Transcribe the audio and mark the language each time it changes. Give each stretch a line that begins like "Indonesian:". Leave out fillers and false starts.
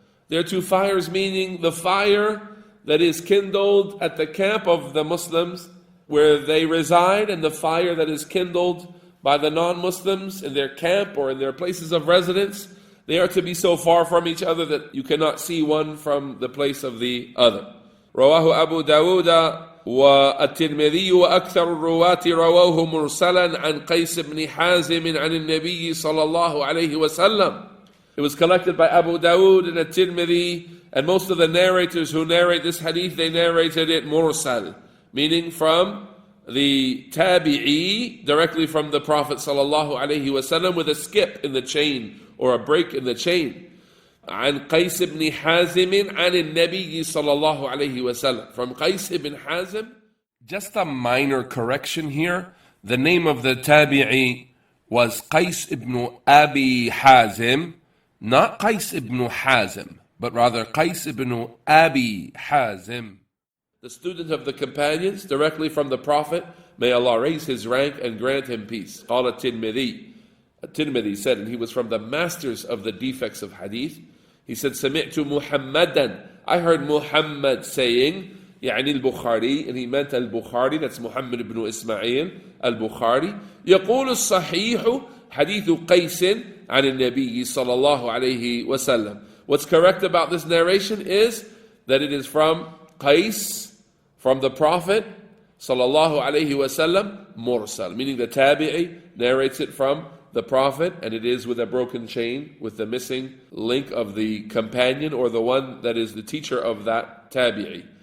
English: Their two fires, meaning the fire that is kindled at the camp of the Muslims where they reside, and the fire that is kindled by the non-Muslims in their camp or in their places of residence, they are to be so far from each other that you cannot see one from the place of the other.
Arabic: رواه أبو داود والترمذي وأكثر الرواة رواه مرسلا عن قيس بن حازم عن النبي صلى الله عليه وسلم.
English: It was collected by Abu Dawood and At-Tirmidhi, and most of the narrators who narrate this hadith, they narrated it mursal, meaning from the tabi'i, directly from the Prophet sallallahu alaihi wasallam, with a skip in the chain or a break in the chain.
Arabic: عن قيس بن حازم عن النبي صلى الله عليه وسلم,
English: from Qais ibn Hazim. Just a minor correction here. The name of the tabi'i was Qais ibn Abi Hazim, not Qais ibn Hazim, but rather Qais ibn Abi Hazim, the student of the companions, directly from the Prophet. May Allah raise his rank and grant him peace.
Arabic: قال الترمذي,
English: At-Tirmidhi said, and he was from the masters of the defects of hadith. He said,
Arabic: سمعت محمدا,
English: I heard Muhammad saying,
Arabic: يعني البخاري,
English: and he meant al-Bukhari, that's Muhammad ibn Ismail al-Bukhari.
Arabic: يقول الصحيح حديث قيس عن النبي صلى الله عليه وسلم.
English: What's correct about this narration is that it is from Qais, from the Prophet sallallahu alayhi wasallam, mursal, meaning the tabi'i narrates it from the Prophet, and it is with a broken chain, with the missing link of the companion or the one that is the teacher of that tabi'i.